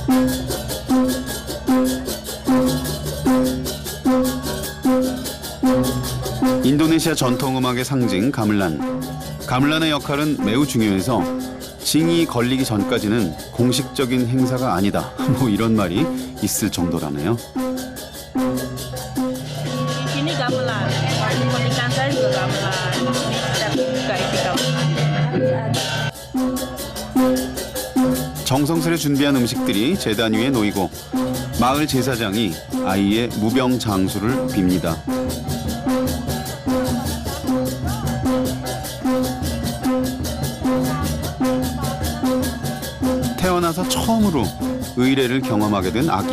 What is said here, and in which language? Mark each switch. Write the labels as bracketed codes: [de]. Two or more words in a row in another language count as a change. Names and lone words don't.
[ko] 인도네시아 전통음악의 상징 가물란. 가물란의 역할은 매우 중요해서 징이 걸리기 전까지는 공식적인 행사가 아니다. 뭐 이런 말이 있을 정도라네요. [id] Ini gamelan, pernikahan saya juga gamelan. Ini setiap buka ini gamelan. [ko] 정성스레 준비한 음식들이 제단 위에 놓이고 마을 제사장이 아이의 무병장수를 빕니다. 태어나서 처음으로 의례를 경험하게 된 아기.